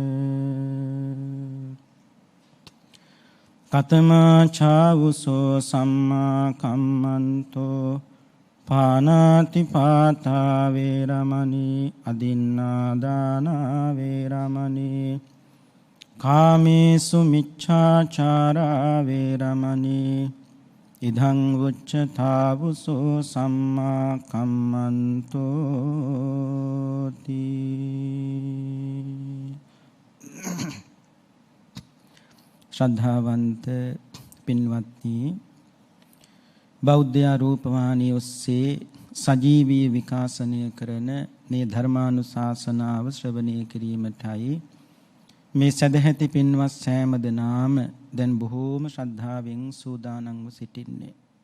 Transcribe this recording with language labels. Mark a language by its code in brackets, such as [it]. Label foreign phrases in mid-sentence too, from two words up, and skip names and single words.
[pi] කතමා චාවුසෝ සම්මා කම්මන්තෝ පානාති පාතා වේරමණී අදින්නා දාන වේරමණී කාමේසු මිච්ඡාචාරා වේරමණී ඉදං උච්චතාවුසෝ සම්මා කම්මන්තෝ තී. [si] ශ්‍රද්ධාවන්ත පින්වත්නි, බෞද්ධ රූපවාහිනිය ඔස්සේ සජීවී විකාශනය කරන මේ ධර්මානුශාසනාව ශ්‍රවණය කිරීමටයි මේ සදැහැති පින්වත් සෑම දෙනාම දැන් බොහෝම ශ්‍රද්ධාවෙන් සූදානම්ව සිටින්නේ.